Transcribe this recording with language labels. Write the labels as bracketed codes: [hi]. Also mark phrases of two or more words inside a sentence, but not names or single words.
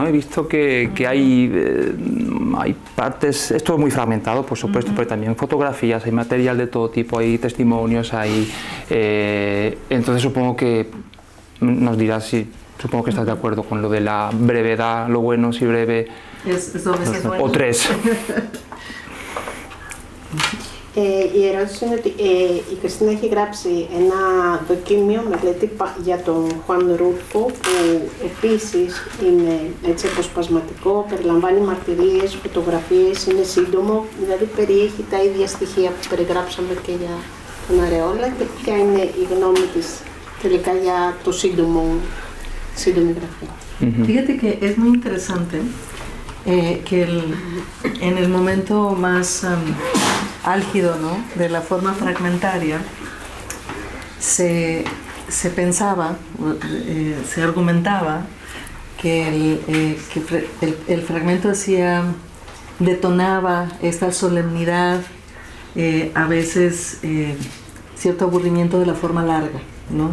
[es] He visto que hay partes, esto es muy fragmentado, por supuesto, pero también fotografías, hay material de todo tipo, hay testimonios, entonces supongo que nos dirás si, supongo que estás de acuerdo con lo de la brevedad, lo bueno si breve, o tres. [el] Η ερώτηση είναι ότι η Κριστίνα έχει γράψει ένα δοκίμιο μελέτη για τον Χουάν Ρούλφο, που επίσης είναι έτσι αποσπασματικό, περιλαμβάνει μαρτυρίες, φωτογραφίες, είναι σύντομο, δηλαδή περιέχει τα ίδια στοιχεία που περιγράψαμε και για τον Αρεόλα. Και ποια είναι η γνώμη της τελικά για το σύντομο σύντομη γραφή. [es] Fíjate que es muy interesante que en el momento más álgido, ¿no?, de la forma fragmentaria se pensaba, se argumentaba que el fragmento detonaba esta solemnidad, a veces cierto aburrimiento de la forma larga, ¿no?